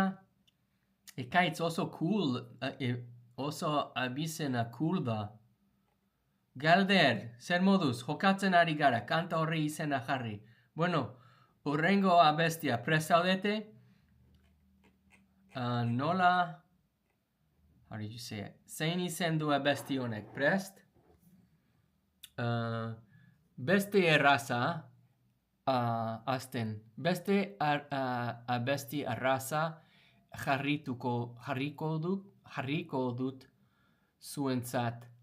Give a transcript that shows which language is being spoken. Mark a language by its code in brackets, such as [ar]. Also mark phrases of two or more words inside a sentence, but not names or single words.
[eu] Ekaitz oso cool, oso abizena cool da. Galder, zer moduz? Jokatzen ari gara, kanta horri izena jarri. Bueno, urrengo abestia, presaudete? Nola, [en] how did you say it? [eu] Zein izen du abesti honek, prest? Beste erraza, azten, beste abesti arraza jarriko dut zuentzat.